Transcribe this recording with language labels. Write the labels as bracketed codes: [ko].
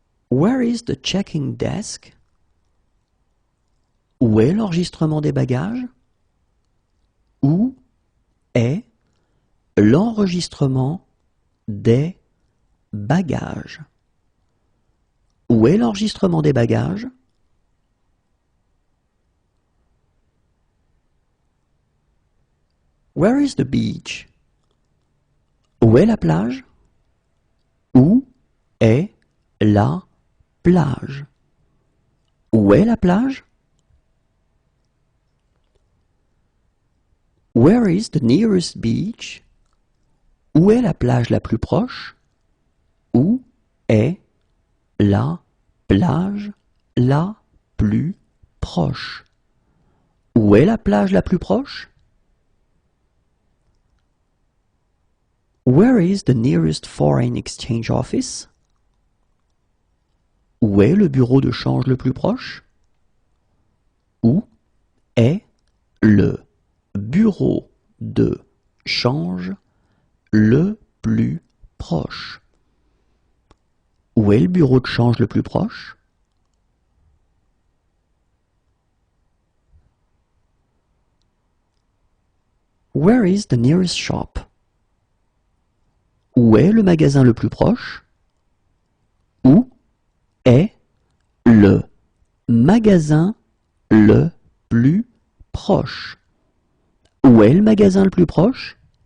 [en] Where is the checking desk? [fr] Où est l'enregistrement des bagages? Où est l'enregistrement des bagages? Où est l'enregistrement des bagages? [en] Where is the beach? [fr] Où est la plage? Où est la plage? Où est la plage? [en] Where is the nearest beach? [fr] Où est la plage la plus proche? Où est la plage la plus proche? Où est la plage la plus proche? [en] Where is the nearest foreign exchange office? [fr] Où est le bureau de change le plus proche? Où est le bureau de change le plus proche? Où est le bureau de change le plus proche? [en] Where is the nearest shop? [fr] Où est le magasin le plus proche? Où est le magasin le plus proche? Où est le magasin le plus proche?